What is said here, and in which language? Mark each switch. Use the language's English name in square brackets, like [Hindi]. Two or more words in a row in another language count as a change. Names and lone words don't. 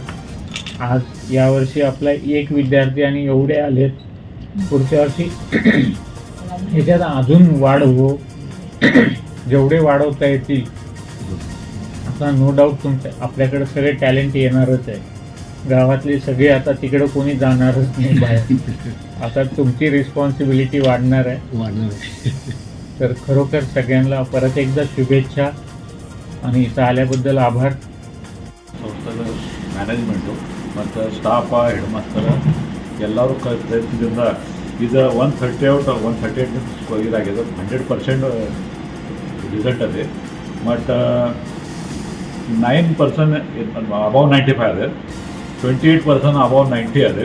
[Marathi] आज यावर्षी आपला एक विद्यार्थी आणि एवढे आलेत, पुढच्या वर्षी ह्याच्यात अजून वाढ हो, जेवढे वाढवता येतील आता [English] no doubt [Marathi] तुमच्या आपल्याकडे सगळे टॅलेंट येणारच आहे. गावातले सगळे आता तिकडे कोणी जाणारच नाही बाहेर. आता तुमची रिस्पॉन्सिबिलिटी वाढणार आहे. तर खरोखर सगळ्यांना परत एकदा शुभेच्छा आणि इथं आल्याबद्दल आभार. [Kannada] ಸಂಸ್ಥೆದ ಮ್ಯಾನೇಜ್ಮೆಂಟು ಮತ್ತು [English] staff head master [Kannada] ಎಲ್ಲರೂ ಪ್ರಯತ್ನದಿಂದ ಇದು [English] 130 out 138 [Kannada] ಇದಾಗಿದೆ. 100% ರಿಸಲ್ಟ್ ಅದೇ. [English] but 9% above 95 [Kannada] ಅದೇ, [English] 28% above 90 [Kannada] ಅದೇ.